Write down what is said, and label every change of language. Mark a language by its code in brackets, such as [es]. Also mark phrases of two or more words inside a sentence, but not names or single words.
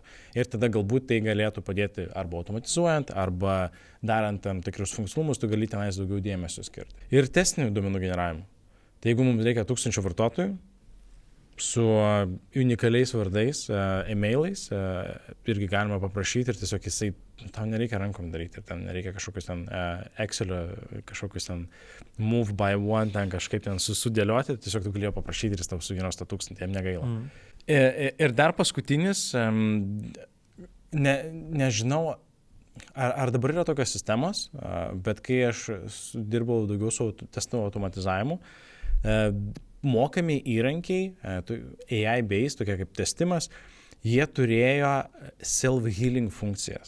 [lt] Ir tada galbūt tai galėtų padėti arba automatizuojant, arba darant tam tikrus funkcionalumus, tu gali tenais daugiau dėmesio skirti. Ir testinių duomenų generavimu. Tai jeigu mums reikia 1000 vartotojų, su unikaliais vardais, e-mailais, irgi galima paprašyti ir tiesiog jisai, tau nereikia rankom daryti, ir ten nereikia kažkokius ten Excelio, kažkokius ten [en] move by one, [lt] ten kažkaip ten sudėlioti, tiesiog tu galėjai paprašyti ir jis tau sugeneruos tą 1000, jam negaila. Ir dar paskutinis, nežinau, ar dabar yra tokios sistemos, bet kai aš dirbau daugiau su testų automatizavimu, mokami įrankiai, AI-based, tokie kaip testimas, jie turėjo self-healing funkcijas.